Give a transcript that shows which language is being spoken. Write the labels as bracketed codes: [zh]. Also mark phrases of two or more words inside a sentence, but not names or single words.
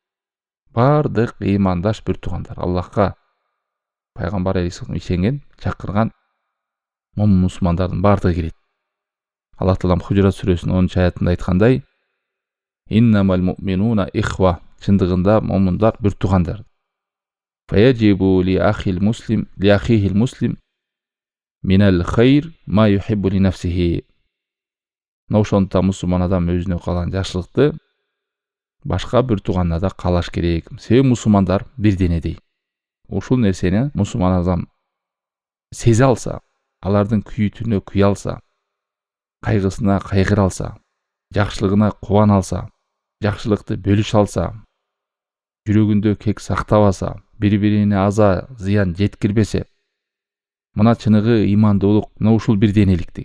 [ky] Бардык ыймандаш бир туугандар, Аллахка пайгамбар алейхиссалам ишенген, чакырган момун мусулмандардын бардыгы кирет. Аллах Таалам Хужурат сүрөсүнүн 10-аятында айткандай: [ar] «إنما المؤمنون إخوة», [ky] чындыгында момундар бир туугандар. [ar] «فيجب لأخيه المسلم من الخير ما يحب لنفسه». [ky] Ошондуктан мусулман адам өзүнө калган жакшылыкты башка бир тууганына да каалаш керек. Себеби мусулмандар бир денедей. Ушул нерсени мусулман адам сезе алса, алардын күйүүтүнө күйө алса, кайгысына кайгыра алса, жакшылыгына кубана алса, жакшылыкты бөлүшө алса, жүрөгүндө кек сактабаса, бири-бирине аза зыян жеткирбесе, мына чыныгы ыймандуулук, мына ушул бир денеликти.